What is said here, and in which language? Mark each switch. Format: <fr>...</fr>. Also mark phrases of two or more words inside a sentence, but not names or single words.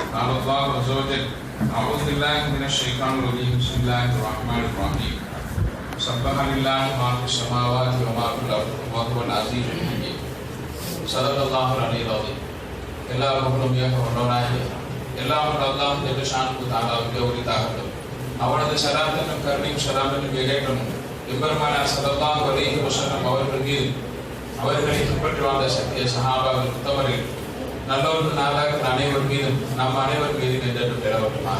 <ar>قال الله عز وجل أعوذ بالله من الشيطان الرجيم بسم الله الرحمن الرحيم سبح لله ما في السماوات وما في الأرض وهو العزيز الحكيم صدق الله العلي العظيم</ar> <ta>எல்லா புகழும் ஒன்றவனாகி எல்லாம் அல்லாஹ்</ta> <ar>جل شانه تعالى உரித்தாகட்டும்.</ar> <ta>அவனது ஸலாத்தும் கருணையும் ஸலாமும் ஏகேற்றமும் பெருமானார்</ta> <ar>صلى الله عليه وسلم</ar> <ta>அவர்கள் மீது அவர்களை பின்பற்றி வாழ்ந்த சத்திய சஹாபாக்கள் உத்தமர்கள் நல்லோர்கள் நாளாக அனைவர் மீதும் நம் அனைவர் மீதும் என்று பெறவட்டுமாக.</ta>